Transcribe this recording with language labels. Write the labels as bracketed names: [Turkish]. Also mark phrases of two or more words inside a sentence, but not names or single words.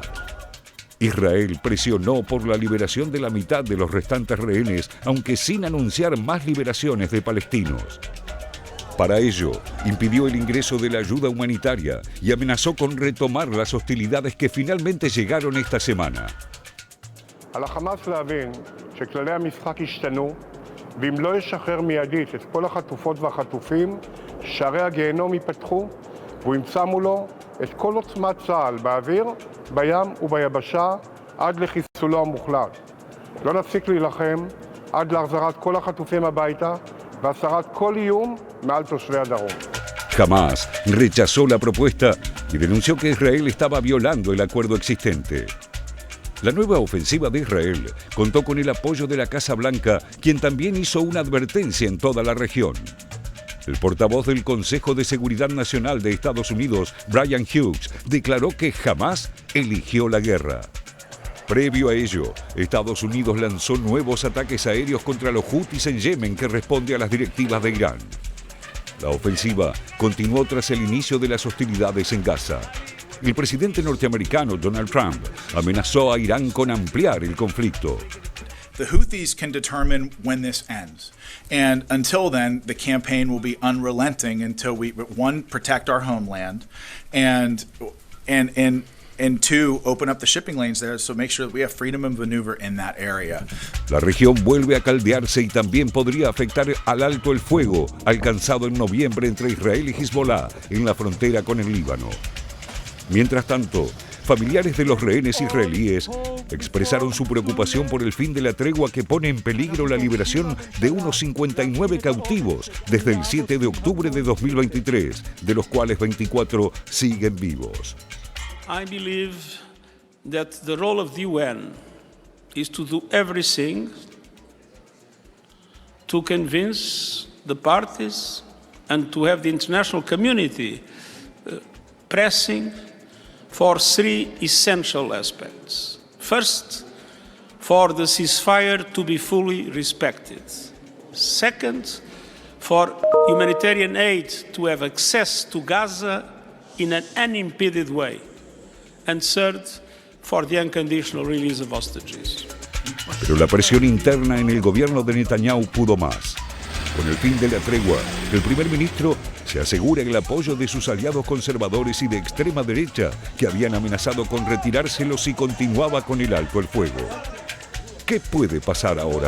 [Spanish] Israel presionó por la liberación de la mitad de los restantes rehenes, aunque sin anunciar más liberaciones de palestinos. Para ello, impidió el ingreso de la ayuda humanitaria y amenazó con retomar las hostilidades que finalmente llegaron esta semana. [Hebrew] על החמאס להבין שכללי המשחק השתנו, ואם לא ישחרר מיידית את כל החטופות והחטופים, שערי הגיהנום ייפתחו, והוא ימצא מולו את כל עוצמת צה"ל באוויר, בים וביבשה, עד לחיסולו המוחלט. לא נפסיק להילחם עד להחזרת כל החטופים הביתה והסרת כל איום מעל תושבי הדרום. [Spanish] Hamás rechazó la propuesta y denunció que Israel estaba violando el acuerdo existente. La nueva ofensiva de Israel contó con el apoyo de la Casa Blanca, quien también hizo una advertencia en toda la región. El portavoz del Consejo de Seguridad Nacional de Estados Unidos, Brian Hughes, declaró que Hamás eligió la guerra. Previo a ello, Estados Unidos lanzó nuevos ataques aéreos contra los Hutis en Yemen, que responde a las directivas de Irán. La ofensiva continuó tras el inicio de las hostilidades en Gaza. El presidente norteamericano Donald Trump amenazó a Irán con ampliar el conflicto. [English] The Houthis can determine when this ends. And until then, the campaign will be unrelenting until we, one, protect our homeland, and two, open up the shipping lanes there, so make sure that we have freedom of maneuver in that area. [Spanish] La región vuelve a caldearse y también podría afectar al alto el fuego alcanzado en noviembre entre Israel y Hezbollah en la frontera con el Líbano. Mientras tanto, familiares de los rehenes israelíes expresaron su preocupación por el fin de la tregua que pone en peligro la liberación de unos 59 cautivos desde el 7 de octubre de 2023, de los cuales 24 siguen vivos. [English] I believe that the role of the UN is to do everything to convince the parties and to have the international community pressing for three essential aspects. First, for the ceasefire to be fully respected. Second, for humanitarian aid to have access to Gaza in an unimpeded way. And third, for the unconditional release of hostages. [Spanish] Pero la presión interna en el gobierno de Netanyahu pudo más. Con el fin de la tregua, el primer ministro se asegura el apoyo de sus aliados conservadores y de extrema derecha que habían amenazado con retirárselos si continuaba con el alto el fuego. ¿Qué puede pasar ahora?